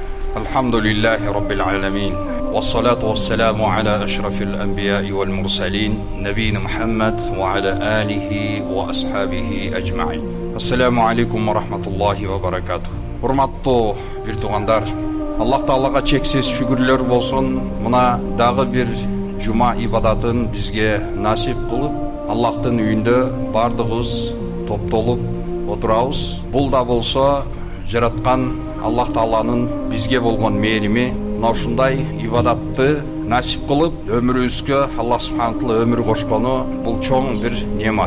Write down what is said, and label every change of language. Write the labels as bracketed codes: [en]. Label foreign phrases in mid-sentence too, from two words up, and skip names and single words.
[ar] الحمد لله رب العالمين والصلاة والسلام على أشرف الأنبياء والمرسلين نبينا محمد وعلى آله وأصحابه أجمعين. السلام عليكم ورحمة الله وبركاته. [ky] Урматтуу бир туугандар, Аллах Таалага чексиз шүгүрлөр болсун. Мына дагы бир жума ибадатын бизге насип кылып, Аллахтын үйүндө бардыгыбыз топтолуп отурабыз. Бул да болсо жараткан Аллах Тааланын бизге болгон мээрими, мына ушундай ибадатты насип кылып, өмүрүбүзгө Аллах субханаху таала өмүр кошкону бул чоң бир немат.